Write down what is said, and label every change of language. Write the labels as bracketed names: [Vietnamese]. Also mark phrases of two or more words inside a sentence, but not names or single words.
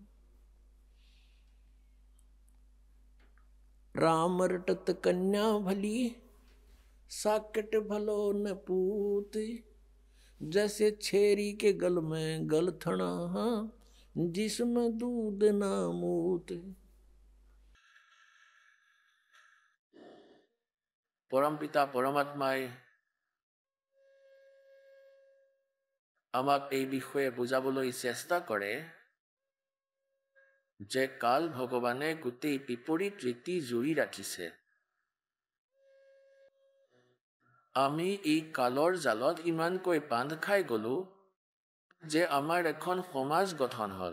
[Hindi] राम रटत कन्या भली साकट भलो न पूत जैसे छेरी के गल में गलथना जिसमें दूध ना मूत [Assamese] পৰমপিতা পৰমাত্মাই আমাক এই বিষয়ে বুজাবলৈ চেষ্টা কৰে যে কাল ভগৱানে গোটেই বিপৰীত ৰীতি জুৰি ৰাখিছে। আমি এই কালৰ জালত ইমানকৈ বান্ধ খাই গলো যে আমাৰ এখন সমাজ গঠন হ'ল।